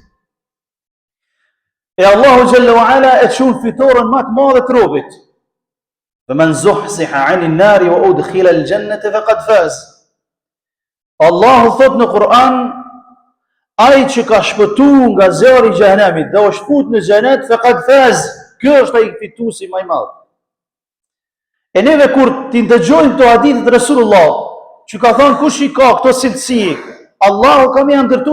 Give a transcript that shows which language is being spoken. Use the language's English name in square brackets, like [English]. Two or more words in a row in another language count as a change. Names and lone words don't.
[Albanian] E Allahu [Arabic] جل وعلا [Albanian] e çon fitoren më të madhe të robit. [Arabic] فمن زحزح عن النار وأدخل الجنة فقد فاز. [Albanian] Allahu thot në Kur'an, ai që ka shpëtuar nga zjarri i xhenemit dhe është futur në xhenet, [Arabic] فقد فاز. [Albanian] Ky është ai fituesi më i madh. E neve kur ti ndëgjojmë këto hadithe të Rasulullah, që ka thonë kush i ka këto cilësi, Allahu ka më ndërtuar